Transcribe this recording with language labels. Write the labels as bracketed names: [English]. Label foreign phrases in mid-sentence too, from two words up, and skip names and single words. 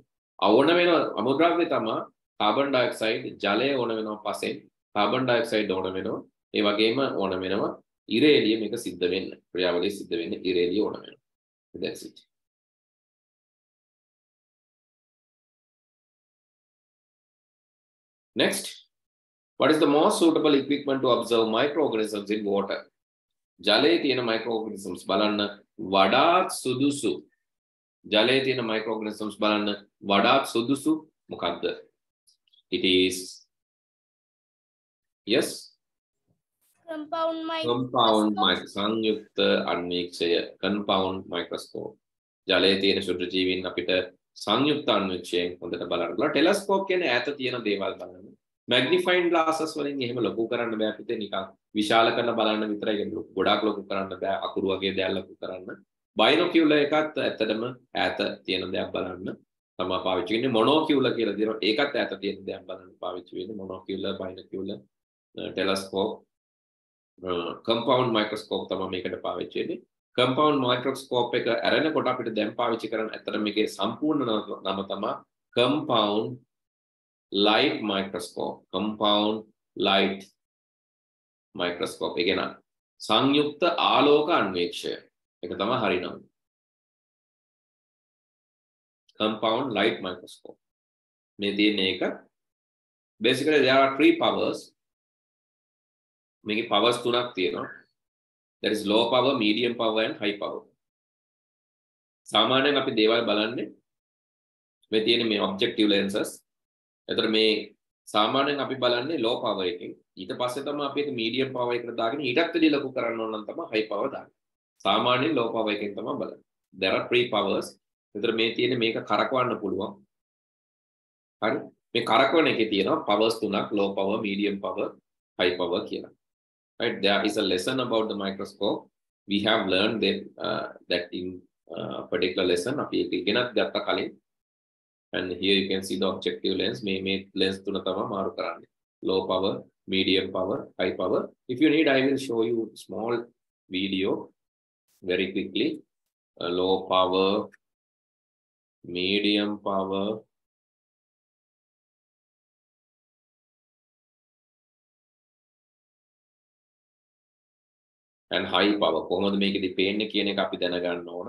[Sinhala] ඕන වෙන අමුද්‍රව්‍ය තමයි [English] carbon dioxide, [Sinhala] ජලය ඕන වෙනවා පසෙන්, [English] carbon dioxide [Sinhala] ඕන වෙනවා. ඒ වගේම ඕන වෙනවා ඉරේලිය මේක සිද්ධ වෙන්න. ක්‍රියාවලිය සිද්ධ වෙන්නේ ඉරේලිය ඕන වෙනවා. [English] That's it. Next, what is the most suitable equipment to observe microorganisms in water? [Sinhala] ජලයේ තියෙන microorganisms බලන්න වඩාත් සුදුසු. ජලයේ තියෙන microorganisms බලන්න වඩාත් සුදුසු මොකක්ද? [English] It is, yes, Compound [Sinhala] සංයුක්ත අන්වීක්ෂය, [English] compound microscope. [Sinhala] ජලයේ තියෙන ශුද්ධ ජීවීන් අපිට සංයුක්ත අන්වීක්ෂයෙන් හොඳට බලන්න පුළුවන්. ටෙලස්කෝප් කියන්නේ ඈත තියෙන දේවල් බලන්න. [English] magnifying glasses [Sinhala] වලින් එහෙම ලොකු කරන්න බෑ පිටේ, නිකන් විශාල කරලා බලන්න විතරයි. ගොඩාක් ලොකු කරන්න බෑ, අකුරු වගේ දේවල් ලොකු කරන්න. බයිනොකියුලර් එකත් ඇත්තටම ඈත තියෙන දේවල් බලන්න තමයි පාවිච්චි කරන්නේ. මොනෝකියුලර් කියලා දෙනවා. ඒකත් ඈත තියෙන දේවල් බලන්න පාවිච්චි වෙන්නේ. මොනෝකියුලර්, බයිනොකියුලර්, ටෙලස්කෝප්, [English] compound microscope [Sinhala] තමයි මේකට පාවිච්චි වෙන්නේ. [English] compound microscope [Sinhala] එක අරනකොට අපිට දැන් පාවිච්චි කරන්න ඇත්තට මේකේ සම්පූර්ණ නම තමයි [English] compound light microscope. Compound light microscope. [Sinhala] ඒ කියන්නේ සංයුක්ත ආලෝක අන්වීක්ෂය. ඒක තමයි හරි නම. [English] Compound light microscope. [Sinhala] මේ තියෙන එක [English] basically there are three powers. [Sinhala] මේකේ powers තුනක් තියෙනවා. [English] There is low power, medium power and high power. [Sinhala] සාමාන්‍යයෙන් අපි දේවල් බලන්නේ මේ තියෙන මේ [English] objective lenses. [Sinhala] එතකොට මේ සාමාන්‍යයෙන් අපි බලන්නේ [English] low power [Sinhala] එකෙන්. ඊට පස්සේ තමයි අපි ඒක [English] medium power [Sinhala] එකට දාගෙන ඊටත් වැඩි ලොකු කරන්න ඕන නම් තමයි [English] high power [Sinhala] දාන්නේ. සාමාන්‍යයෙන් [English] low power [Sinhala] එකෙන් තමයි බලන්නේ. [English] There are three powers. [Sinhala] එතකොට මේ තියෙන මේක කරකවන්න පුළුවන්. හරි. මේ කරකවන එකේ තියෙනවා powers තුනක්, [English] low power, medium power, high power [Sinhala] කියලා. [English] Right, there is a lesson about the microscope. We have learned that in particular lesson. And here you can see the objective lens. [Sinhala] මේ lens තුන තමා මාරු කරන්නේ. [English] Low power, medium power, high power. If you need, I will show you small video very quickly. Low power, medium power, and high power. [Sinhala] කොහොමද මේකෙදි පේන්නේ කියන එක අපි දැනගන්න ඕන.